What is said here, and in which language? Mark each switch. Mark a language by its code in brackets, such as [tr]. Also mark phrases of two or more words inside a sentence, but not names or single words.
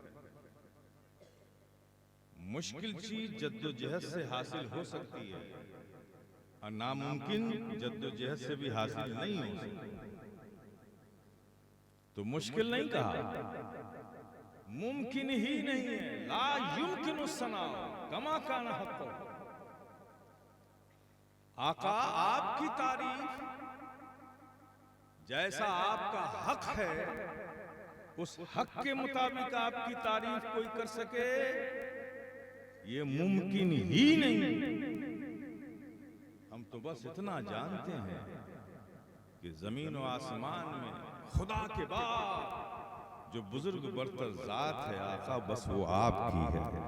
[hi] मुश्किल चीज जद्दोजहद से हासिल हो सकती है और नामुमकिन जद्दोजहद से भी हासिल नहीं हो सकती। तो मुश्किल नहीं कहा, मुमकिन ही नहीं है। [ar] لا يمكن ثناء كما كان حقه. [hi] आका आपकी तारीफ जैसा आपका हक है, उस हक के मुताबिक आपकी तारीफ कोई कर सके, ये मुमकिन ही नहीं। हम तो बस इतना जानते हैं कि जमीन और आसमान में खुदा के बाद जो बुजुर्ग बरतर जात है आका, बस वो आपकी है।